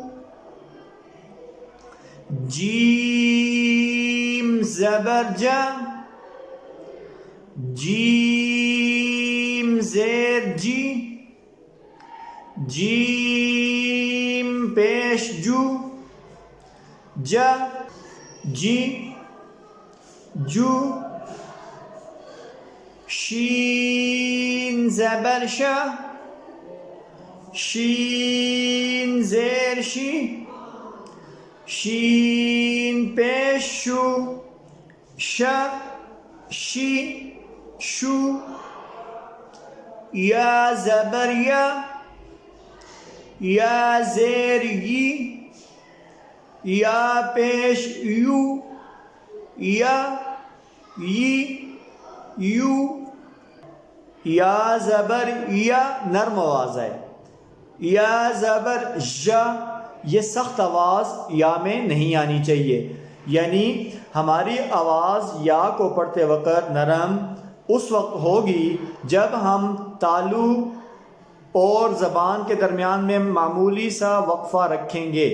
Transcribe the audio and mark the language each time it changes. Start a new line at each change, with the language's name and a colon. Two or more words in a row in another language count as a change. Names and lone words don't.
Urdu: جیم زبر جا، جیم زیر جی، جیم پیش جو، جا جی جو۔ شین زبر شا، شین زیر شی، شین پیش شو، شا شی شو۔ یا زبر یا، یا زیر یی، یا پیش یو، یا یی یو۔ یا زبر یا نرم آواز ہے، یا زبر ژ، یہ سخت آواز یا میں نہیں آنی چاہیے، یعنی ہماری آواز یا کو پڑھتے وقت نرم اس وقت ہوگی جب ہم تالو اور زبان کے درمیان میں معمولی سا وقفہ رکھیں گے۔